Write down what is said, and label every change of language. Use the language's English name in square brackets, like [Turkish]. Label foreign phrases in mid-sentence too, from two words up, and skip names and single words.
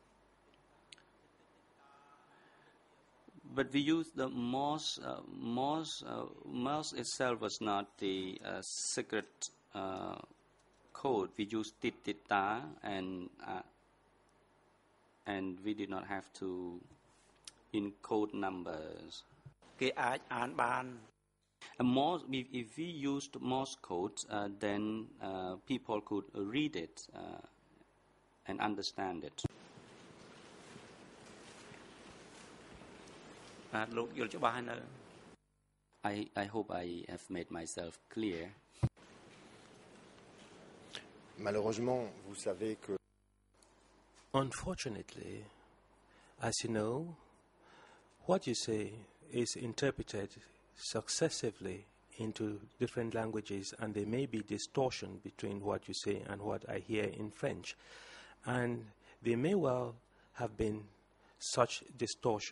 [English] But we used the Morse. Morse itself was not the secret code. We used titita, and we did not have to encode numbers. [Khmer] គេអាចអានបាន [English] If we used Morse code, then people could read it and understand it. [Khmer] បាទលោកយល់ច្បាស់ហើយនៅ [English] I hope I have made myself clear. [French] malheureusement, vous savez que [English] Unfortunately, as you know, what you say is interpreted successively into different languages, and there may be distortion between what you say and what I hear in French. And there may well have been such distortion.